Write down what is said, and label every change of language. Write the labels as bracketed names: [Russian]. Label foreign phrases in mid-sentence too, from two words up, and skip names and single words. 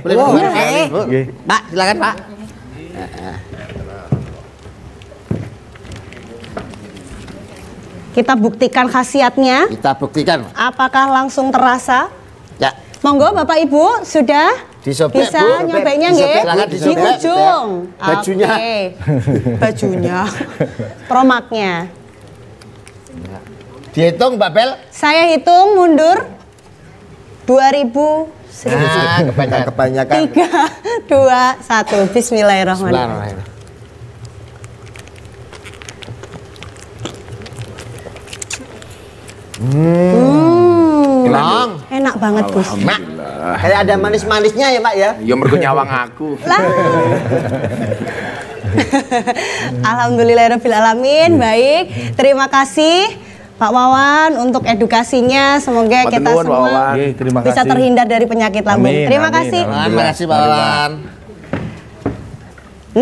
[Indonesian] Pak, silakan Pak. Kita buktikan khasiatnya. Kita buktikan. Apakah langsung terasa? Ya. Monggo Bapak Ibu sudah disobek, bisa Bu. nyobeknya nggih di ujung. Bajunya. Bajunya. Promaknya. Dihitung Mbak Bel. Saya hitung mundur 2000. Kebanyakan. 3, 2, 1. [Arabic] بسم الله الرحمن الرحيم. [Indonesian] Enak banget Gus. Kayak ada manis-manisnya ya Pak ya? [Javanese] Ya mergo nyawang aku. [Arabic] الحمد لله الرحمن الرحيم. [Indonesian] Baik, terima kasih Pak Wawan untuk edukasinya. Semoga kita semua bisa terhindar dari penyakit lambung. Terima kasih. Terima kasih Pak Wawan.